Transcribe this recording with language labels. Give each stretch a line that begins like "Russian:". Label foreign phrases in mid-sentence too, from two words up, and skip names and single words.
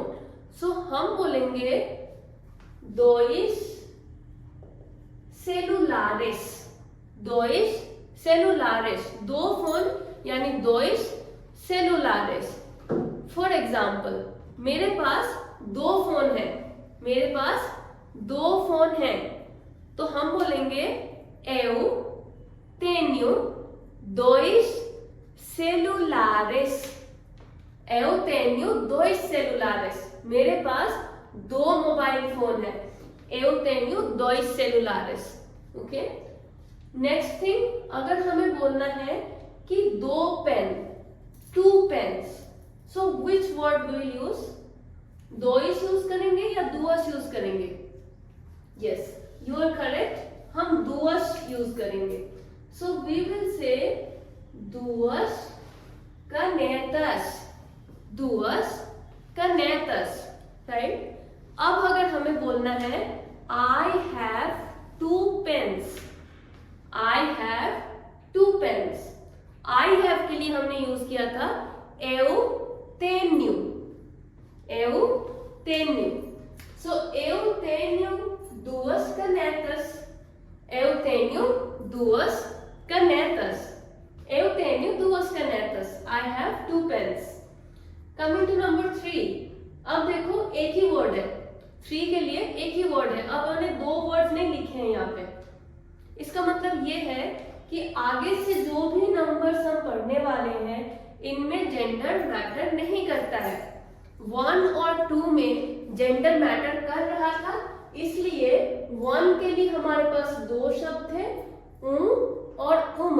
Hindi: सो हम बोलेंगे
Portuguese: dois celulares.
Hindi: दो फोन यानी
Portuguese: dois celulares.
English: for example,
Hindi: मेरे पास दो फोन है तो हम बोलेंगे
Portuguese: eu tenho dois celulares।
Hindi: मेरे पास दो मोबाइल फोन है।
Portuguese: eu tenho dois celulares।
English: okay, next thing,
Hindi: अगर हमें बोलना है कि दो पेन,
English: two pens, so which word will use?
Hindi: दोइश यूज करेंगे या दुअस यूज करेंगे?
English: yes, you are correct,
Hindi: हम दुअस यूज करेंगे।
English: so we will say
Portuguese: duas canetas.
Hindi: राइट। अब अगर हमें बोलना है
English: I have 2 pens, I have
Hindi: 2 pens, I have के लिए हमने यूज किया था
Portuguese: eu tenho, eu tenho. So eu tenho duas canetas, eu tenho duas canetas, eu tenho duas canetas,
English: I have 2 pens. Coming to number 3,
Hindi: अब देखो एक ही वर्ड है, 3 के लिए एक ही वर्ड है, अब हमने 2 वर्ड्स नहीं लिखे हैं यहाँ पे। इसका मतलब ये है कि आगे से जो भी नंबर्स हम पढ़ने वाले हैं इनमें
English: gender matter
Hindi: नहीं करता है। 1 और 2 में
English: gender matter
Hindi: कर रहा था, इसलिए 1 के लिए हमारे पास 2 शब्द थे, और उम।